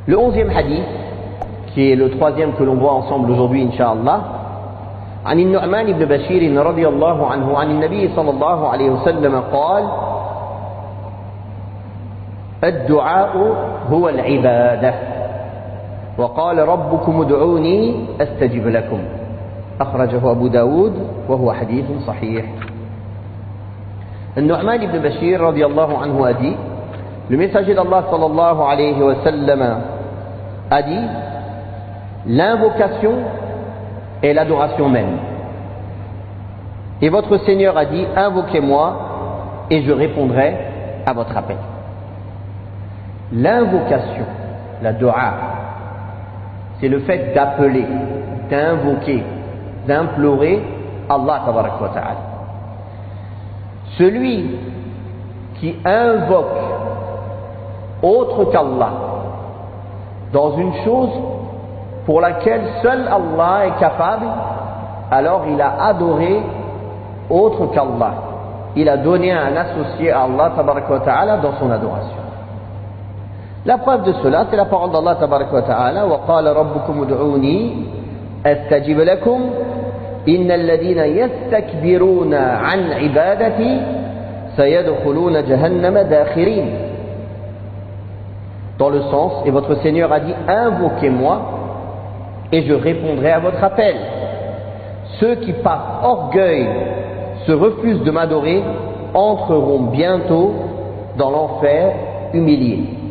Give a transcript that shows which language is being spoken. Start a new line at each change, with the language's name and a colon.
Arabic: Le 11e hadith, qui est le troisième que l'on voit ensemble aujourd'hui, Inch'Allah, عن النعمان بن بشير رضي الله عنه عن النبي صلى الله عليه وسلم قال: الدعاء هو العبادة، وقال ربكم ادعوني أستجب لكم. أخرجه أبو داود وهو حديث صحيح.
French: النعمان بن بشير رضي الله عنه a dit: le messager d'Allah sallallahu alayhi wa sallam a dit: l'invocation est l'adoration même. Et votre Seigneur a dit: invoquez-moi et je répondrai à votre appel. L'invocation, la dua, c'est le fait d'appeler, d'invoquer, d'implorer Allah tabarak wa ta'ala. Celui qui invoque autre qu'Allah dans une chose pour laquelle seul Allah est capable, alors il a adoré autre qu'Allah. Il a donné un associé à Allah tabarak wa ta'ala dans son adoration.
Arabic: La preuve de cela, c'est la parole d'Allah tabarak wa ta'ala: وَقَالَ رَبُّكُمُ ادْعُونِي أَسْتَجِبْ لَكُمْ إِنَّ الَّذِينَ يَسْتَكْبِرُونَ عَنْ عِبَادَتِي سَيَدْخُلُونَ جَهَنَّمَ دَاخِرِينَ.
French: Dans le sens, et votre Seigneur a dit: invoquez-moi et je répondrai à votre appel. Ceux qui par orgueil se refusent de m'adorer entreront bientôt dans l'enfer humiliés.